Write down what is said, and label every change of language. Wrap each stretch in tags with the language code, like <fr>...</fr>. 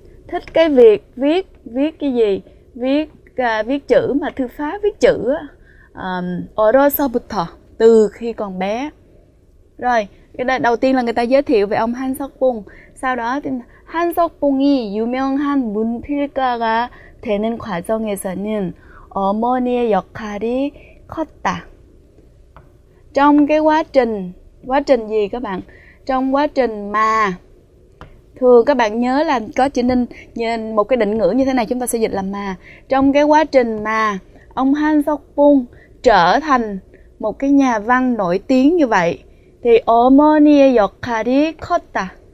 <vi>thích cái việc viết cái gì, viết chữ mà thư pháp viết chữ</vi> <ko>어려서부터,</ko> <vi>từ khi còn bé. Rồi cái đầu tiên là người ta giới thiệu về ông 한석봉. sau đó</vi> <ko>한석봉이 유명한 문필가가 되는 과정에서는 어머니의 역할이 컸다.</ko> <vi>Trong cái quá trình gì các bạn? Trong quá trình mà, thường các bạn nhớ là có chữ ninh, một cái định ngữ như thế này chúng ta sẽ dịch là mà. Trong cái quá trình mà ông 한석봉 trở thành một cái nhà văn nổi tiếng như vậy, thì</vi> <ko>어머니의 역할이 컸다.</ko>